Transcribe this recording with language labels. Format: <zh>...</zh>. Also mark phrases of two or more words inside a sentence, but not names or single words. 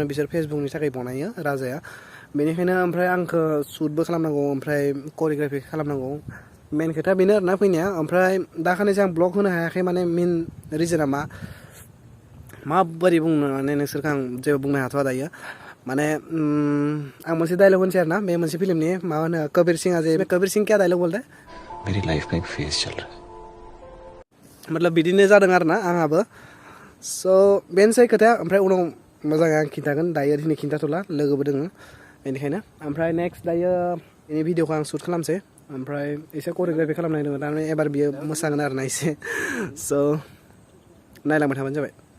<brx>बिसोर फेसबुकनि थाखाय बनायो राजाया बेनिखायनो ओमफ्राय आंखौ शुटबो खालामनांगौ ओमफ्राय करिय'ग्राफि खालामनांगौ मेन खोथा बेनो आरोना फैनाया ओमफ्राय दाखालिसो आं ब्लग होनो हायाखै माने</brx> <en>main reason</en> <brx>माबोरै बुंनो माने नोंसोरखौ आं जेबो बुंनो हाथ'वा दायो माने आं मोनसे डायलग होनसै आरोना बे मोनसे फिल्मनि मा होनो कबीर सिंहा जे कबीर सिंह</brx> <hi>क्या डायलग बोलते मेरी लाइफ का एक फेज चल रहा है</hi> <brx>मतलब बिदिनो जादों आरोना आंहाबो स' बेनोसै खोथाया ओमफ्राय उनाव मोजाङै आं खिन्थागोन दायो दिनै खिन्थाथ'ला लोगोबो दोङो बेनिखायनो ओमफ्राय नेक्स्ट दायो बेनि भिडिअखौ आं शुट खालामसै ओमफ्राय एसे करिय'ग्राफि खालामनाय दङ थारमाने एबार बियो मोसागोन आरोना एसे स' नायलांबाय थाबानो जाबाय</brx>